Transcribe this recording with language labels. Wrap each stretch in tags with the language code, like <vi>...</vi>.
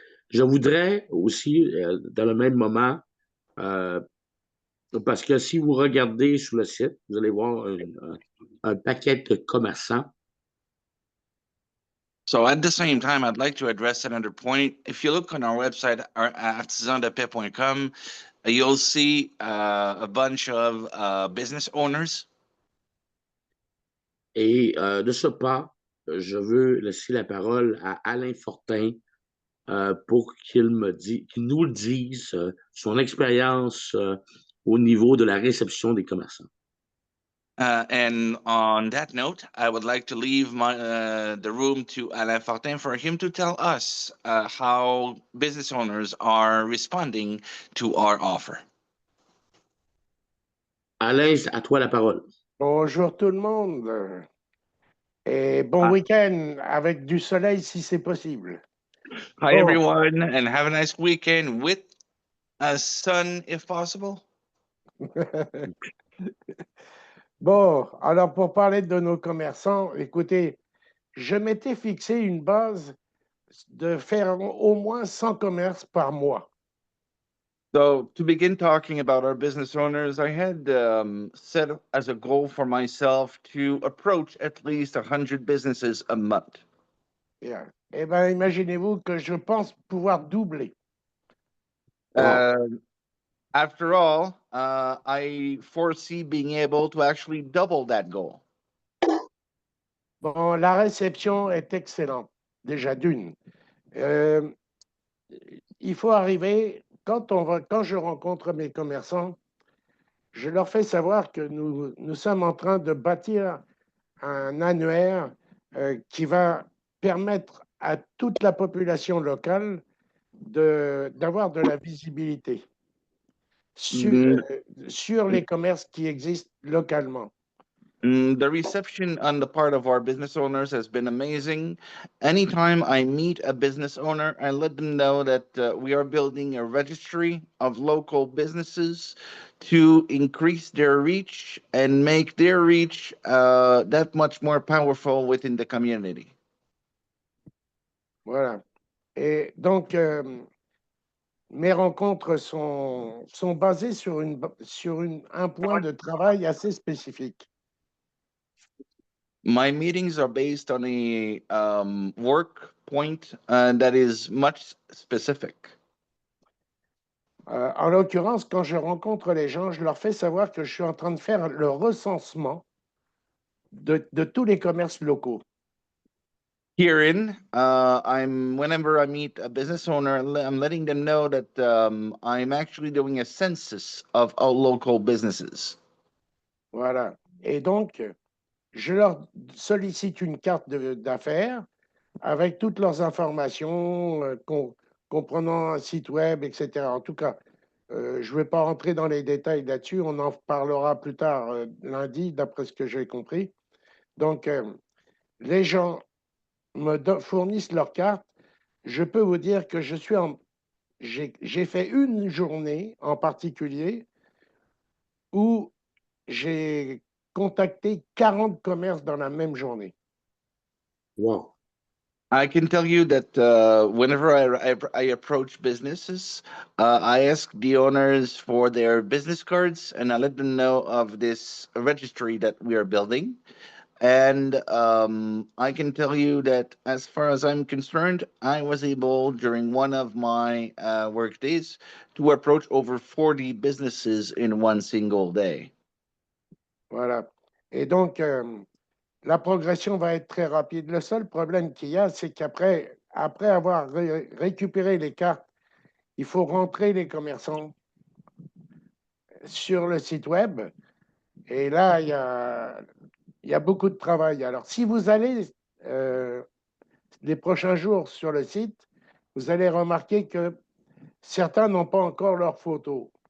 <fr>Je voudrais aussi, dans le même moment, parce que si vous regardez sur le site, vous allez voir un paquet de commerçants.</fr> <en>So at the same time, I'd like to address another point. If you look on our website, artisandepaix.com, you'll see a bunch of business owners.</en> <fr>Et de ce pas, je veux laisser la parole à Alain Fortin pour qu'il nous le dise, son expérience au niveau de la réception des commerçants.</fr> <en>And on that note, I would like to leave the room to Alain Fortin for him to tell us how business owners are responding to our offer.</en> <fr>Alain, à toi la parole. Bonjour tout le monde et bon week-end avec du soleil si c'est possible.</fr> <en>Hi everyone, and have a nice weekend with a sun if possible.</en> <fr>Bon, alors pour parler de nos commerçants, écoutez, je m'étais fixé une base de faire au moins 100 commerces par mois.</fr> <en>So to begin talking about our business owners, I had set as a goal for myself to approach at least 100 businesses a month. Yeah.</en> <fr>Eh bien, imaginez-vous que je pense pouvoir doubler.</fr> <en>After all, I foresee being able to actually double that goal.</en> <fr>Bon, la réception est excellente, déjà d'une. Il faut arriver, quand je rencontre mes commerçants, je leur fais savoir que nous sommes en train de bâtir un annuaire qui va permettre à toute la population locale d'avoir de la visibilité sur les commerces qui existent localement.</fr> <en>The reception on the part of our business owners has been amazing. Anytime I meet a business owner, I let them know that we are building a registry of local businesses to increase their reach and make their reach that much more powerful within the community.</en> <fr>Voilà. Et donc, mes rencontres sont basées sur un point de travail assez spécifique.</fr> <en>My meetings are based on a work point that is much specific.</en> <fr>En l'occurrence, quand je rencontre les gens, je leur fais savoir que je suis en train de faire le recensement de tous les commerces locaux.</fr> <en>Herein, whenever I meet a business owner, I'm letting them know that I'm actually doing a census of all local businesses.</en> <fr>Voilà. Et donc, je leur sollicite une carte d'affaires avec toutes leurs informations, comprenant un site web, etc. En tout cas, je ne vais pas rentrer dans les détails là-dessus. On en parlera plus tard lundi, d'après ce que j'ai compris. Donc, les gens me fournissent leur carte. Je peux vous dire que j'ai fait une journée en particulier où j'ai contacté 40 commerces dans la même journée. Wow.</fr> <en>I can tell you that whenever I approach businesses, I ask the owners for their business cards and I let them know of this registry that we are building. And I can tell you that as far as I'm concerned, I was able during one of my work days to approach over 40 businesses in one single day.</en> <fr>Voilà. Et donc, la progression va être très rapide. Le seul problème qu'il y a, c'est qu'après avoir récupéré les cartes, il faut rentrer les commerçants sur le site web. Et là, il y a beaucoup de travail. Alors, si vous allez les prochains jours sur le site, vous allez remarquer que certains n'ont pas encore leurs photos.</fr>